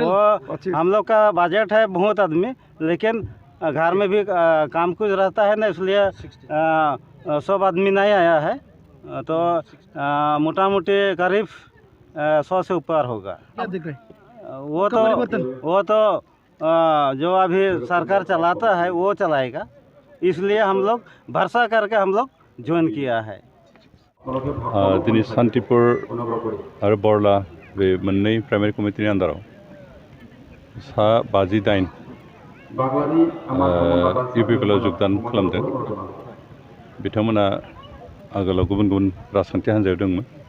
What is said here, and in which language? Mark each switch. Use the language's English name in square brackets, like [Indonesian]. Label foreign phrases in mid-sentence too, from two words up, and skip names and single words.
[Hindi] हम लोग का बजट है बहुत आदमी लेकिन घर में भी काम कुछ रहता है ना इसलिए सब आदमी नहीं आया है तो मोटा मोटी करीब 100 से ऊपर होगा वो तो जो अभी सरकार चलाता है वो चलाएगा इसलिए हम लोग भरोसा करके हम लोग ज्वाइन किया है [Bodo] दिनै शान्तिपुर आरो बरला बे मोननै प्राइमारि कमिटिनि आन्दाराव सा 58 UPPLआव योगदान खालामदों बिथांमोना आगोलाव गुबुन गुबुन राजखान्थि हान्जायाव दंमोन